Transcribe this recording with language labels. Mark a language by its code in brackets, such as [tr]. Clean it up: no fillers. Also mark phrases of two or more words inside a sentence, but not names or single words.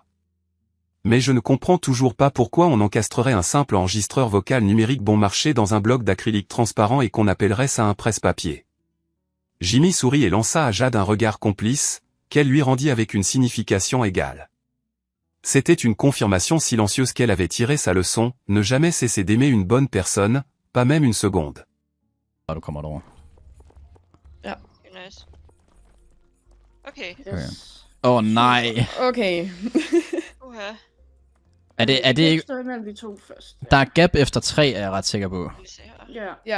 [fr] Mais je ne comprends toujours pas pourquoi on encastrerait un simple enregistreur vocal numérique bon marché dans un bloc d'acrylique transparent et qu'on appellerait ça un presse-papier. Jimmy sourit et lança à Jade un regard complice, qu'elle lui rendit avec une signification égale. C'était une confirmation silencieuse qu'elle avait tiré sa leçon, ne jamais cesser d'aimer une bonne personne, pas même une seconde. [da] Du kommer derover. Ja. Nice. Okay. Yes. Åh nej. Okay. Uha. Er det ikke... Stå imellem de to først. Der er gap efter 3, er jeg ret sikker på. Skal vi se her. Ja. Ja.